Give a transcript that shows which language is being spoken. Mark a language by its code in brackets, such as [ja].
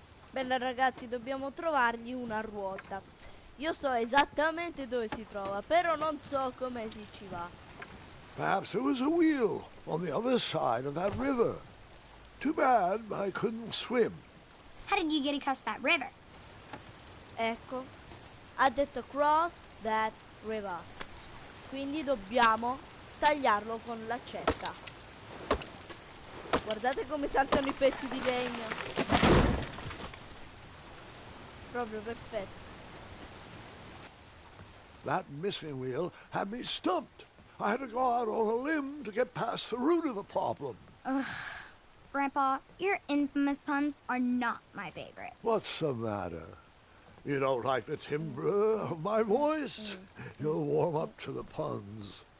[it] Bene ragazzi, dobbiamo trovargli una ruota. Io so esattamente dove si trova, però non so come si ci va. [en] Perhaps there was a wheel on the other side of that river. Too bad I couldn't swim. How did you get across that river? [it] Ecco, ha detto [en] cross that river. [it] Quindi dobbiamo tagliarlo con l'accetta. Guardate come saltano i pezzi di legno. Proprio perfetto. [en] That missing wheel had me stumped. I had to go out on a limb to get past the root of the problem. Ugh. Grandpa, your infamous puns are not my favorite. What's the matter? You don't like the timbre of my voice? You'll warm up to the puns.